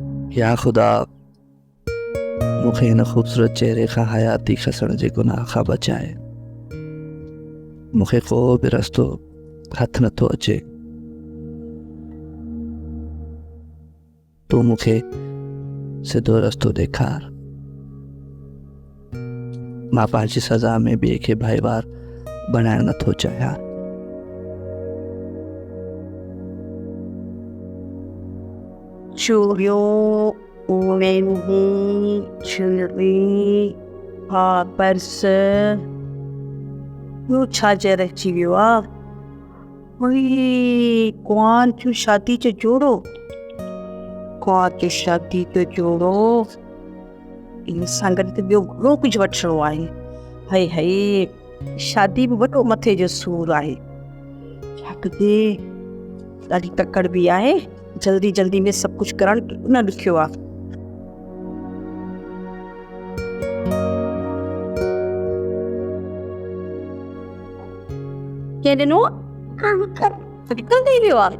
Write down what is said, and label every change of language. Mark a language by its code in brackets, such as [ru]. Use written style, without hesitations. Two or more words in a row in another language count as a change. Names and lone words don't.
[sd] या ख़ुदा मूंखे हिन ख़ूबसूरत चेहरे खां हयाती खसण जे गुनाह खां बचाए। मूंखे को बि रस्तो हथ नथो अचे। तूं मूंखे सिधो रस्तो ॾेखार। मां पंहिंजी सज़ा में ॿिए खे भाईवार बणाइण नथो चाहियां। चूड़ियों मेहंदी ज्वेलरी पर्स ॿियो छा जे रहिजी वियो आहे? वही कुआं जो शादी जो जोड़ो, कुआं जो शादी जो जोड़ो, इन सां गॾु त ॿियो घणो कुझु वठिणो आहे। हाय हाय शादी बि वॾो मथे जो सूरु आहे। छा कजे, ॾाढी तकड़ बि आहे। जल्दी जल्दी में सभु कुझु करणु न ॾुखियो आहे। के ॾिनो निकल नहीं वियो आहे।